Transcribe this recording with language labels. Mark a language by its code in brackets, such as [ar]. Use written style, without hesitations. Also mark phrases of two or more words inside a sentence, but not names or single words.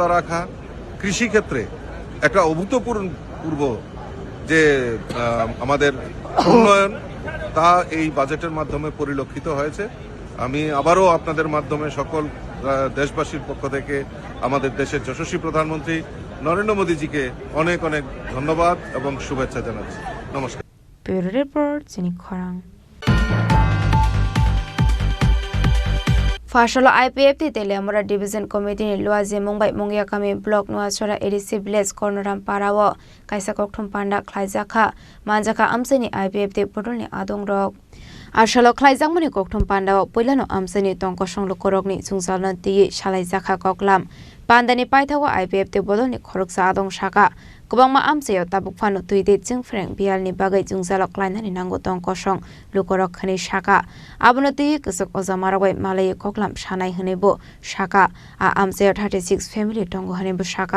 [bn] রাখা কৃষিক্ষেত্রে একটা অভূতপূর্ব যে আমাদের উন্নয়ন তা এই বাজেটের মাধ্যমে পরিলক্ষিত হয়েছে আমি আবারও আপনাদের মাধ্যমে সকল দেশবাসীর পক্ষ থেকে আমাদের দেশের যশস্বী প্রধানমন্ত্রী নরেন্দ্র মোদীজিকে অনেক অনেক ধন্যবাদ এবং শুভেচ্ছা জানাচ্ছি। নমস্কার। [en] bureau report চিনি খরাং। [trp] Fashola IPFT Telemora Division Committee ni Luazi Mumbai Mungya Kami Block Nuachora Edisi Village Corneram Parawo Kaisa Kokthum Panda Khlaijaka Manjaka Amseni IPFT Podolni Adong Rok Arshalo Khlaijak Mani Kokthum Panda Poilano Amseni Tongkosong Lokorokni Chungsalna Ti Shalaijaka Koklam Pandani Paithawa IPFT Bodolni Khoroksa Adong Shaka Kubangma Amseyo Tabuk Fanu Tuide Jingfreng Bialni Bagai Jungsalok Lainani Nango Tongkosong Lokorok Khani Shaka Abonoti Kusok Ozamarwai Malay Koklam Shanai Hanebo Shaka Amseyo 36 family Tongo Hanebo Shaka